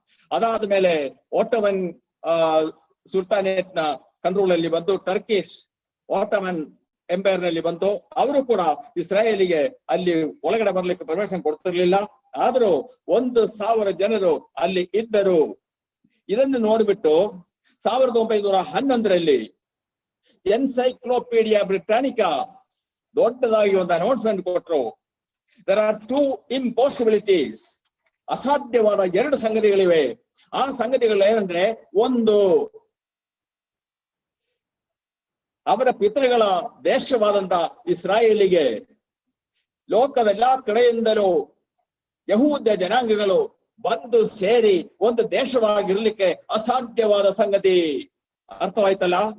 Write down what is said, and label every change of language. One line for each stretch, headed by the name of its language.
Kannada: ಅದಾದ ಮೇಲೆ ಓಟಮನ್ ಸುಲ್ತಾನೇಟ್ ನ ಕಂಟ್ರೋಲ್ ಅಲ್ಲಿ ಬಂದು, ಟರ್ಕಿಶ್ ಓಟಮನ್ ಎಂಪೈರ್ ನಲ್ಲಿ ಬಂದು, ಅವರು ಕೂಡ ಇಸ್ರಾಯೇಲಿಗೆ ಅಲ್ಲಿ ಒಳಗಡೆ ಬರ್ಲಿಕ್ಕೆ ಪರ್ಮಿಷನ್ ಕೊಡ್ತಿರ್ಲಿಲ್ಲ. ಆದ್ರೂ 1000 ಜನರು ಅಲ್ಲಿ ಇದ್ದರು. ಇದನ್ನು ನೋಡ್ಬಿಟ್ಟು 1911ರಲ್ಲಿ ಎನ್ಸೈಕ್ಲೋಪೀಡಿಯಾ ಬ್ರಿಟಾನಿಕಾ ದೊಡ್ಡದಾಗಿ ಒಂದು ಅನೌನ್ಸ್ಮೆಂಟ್ ಕೊಟ್ಟರು.
English: there are 2 impossibilities,
Kannada: ಅಸಾಧ್ಯವಾದ 2 ಸಂಗತಿಗಳಿವೆ. ಆ ಸಂಗತಿಗಳು ಏನಂದ್ರೆ, ಒಂದು ಅವರ ಪಿತೃಗಳ ದೇಶವಾದಂತ ಇಸ್ರಾಯೇಲಿಗೆ ಲೋಕದ ಎಲ್ಲಾ ಕಡೆಯಿಂದಲೂ ಯಹೂದ್ಯ ಜನಾಂಗಗಳು ಬಂದು ಸೇರಿ ಒಂದು ದೇಶವಾಗಿರ್ಲಿಕ್ಕೆ ಅಸಾಧ್ಯವಾದ ಸಂಗತಿ. ಅರ್ಥವಾಯ್ತಲ್ಲ?